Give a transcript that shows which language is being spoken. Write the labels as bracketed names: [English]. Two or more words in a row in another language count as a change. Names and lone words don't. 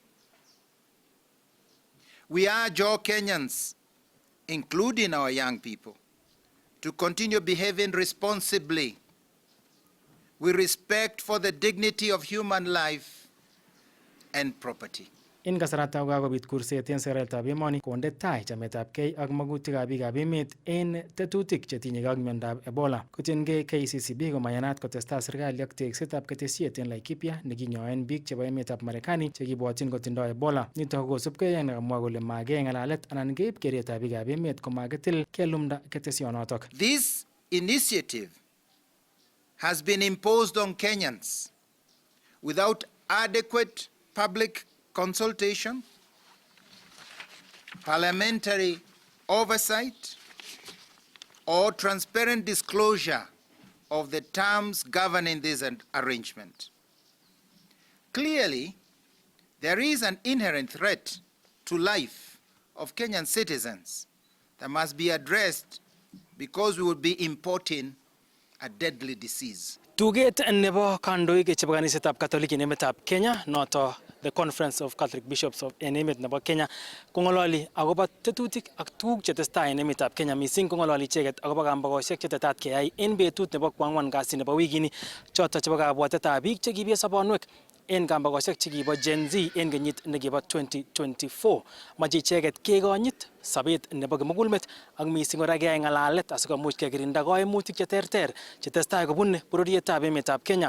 [English] We urge all Kenyans, including our young people, to continue behaving responsibly with respect for the dignity of human life and property. [Kalenjin] En kasarata kokakobit kurset en seretab emoni konde tai chametabgei ak magutikab biikab emet en tetutik chetinyegei ak miondab Ebola. Kotiengei KCCB komayanat kotestai serikali ak teksetab ketesiet en Laikipia nekinyoen biik chebo emetab Marekani chekibwotyin kotindoi Ebola. Nitok kosubkei ak nekamwa kole magei ng'alalet anan keib keretab biikab emet komakitil kelumda ketesionotok. [English] This initiative has been imposed on Kenyans without adequate public consultation, parliamentary oversight, or transparent disclosure of the terms governing this arrangement. Clearly, there is an inherent threat to life of Kenyan citizens that must be addressed because we will be importing a deadly disease. [Kalenjin] Tuget nebo kandoik chebo kanisetab Catholic en emetab Kenya noto the Conference of Catholic Bishops of en emet nebo Kenya kongololi akobo tetutik ak tuguk chetestai en emetab Kenya mising kongololi icheket akobo kambakosiek chetetat keyai en betut nebo kwang'wan kasi nebo wikini choto chebo kabwatetab biik chekibie sobonwek en kambakosiek chekibo Gen Z en kenyit nekibo 2024 mache icheket kekonyit sabet nebo kimugulmet ak mising kora keyai ng'alalet asikomuch kekirinda koimutik cheterter chetestai kobune bororietab emetab Kenya.